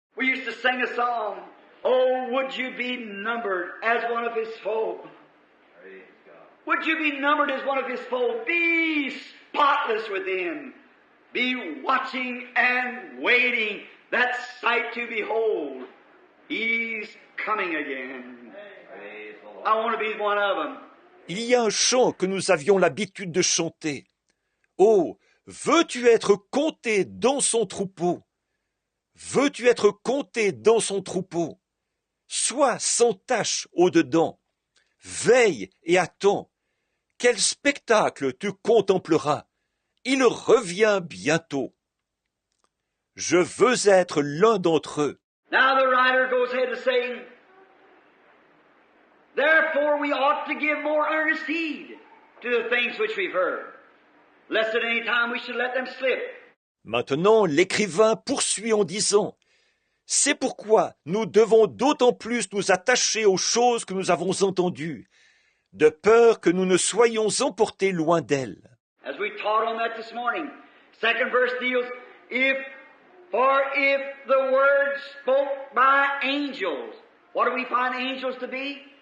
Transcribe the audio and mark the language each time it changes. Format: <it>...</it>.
<en>We used to sing a song, oh, would you be numbered as one of his folk? Would you be numbered as one of his fold? Be spotless within. Be watching and waiting that sight to behold. He's coming again. I want to be one of them.</en> <fr>Il y a un chant que nous avions l'habitude de chanter. Oh, veux-tu être compté dans son troupeau? Veux-tu être compté dans son troupeau? Sois sans tache au-dedans. Veille et attends. Quel spectacle tu contempleras. Il revient bientôt. Je veux être l'un d'entre eux.</fr> <en>Now the writer goes ahead to say, therefore we ought to give more earnest heed to the things which we've heard, lest at any time we should let them slip.</en> <fr>Maintenant, l'écrivain poursuit en disant, c'est pourquoi nous devons d'autant plus nous attacher aux choses que nous avons entendues, de peur que nous ne soyons emportés loin d'elles.</fr> <en>As we taught on that this morning, second verse deals, if the word spoke by angels, what do we find angels to be?</en>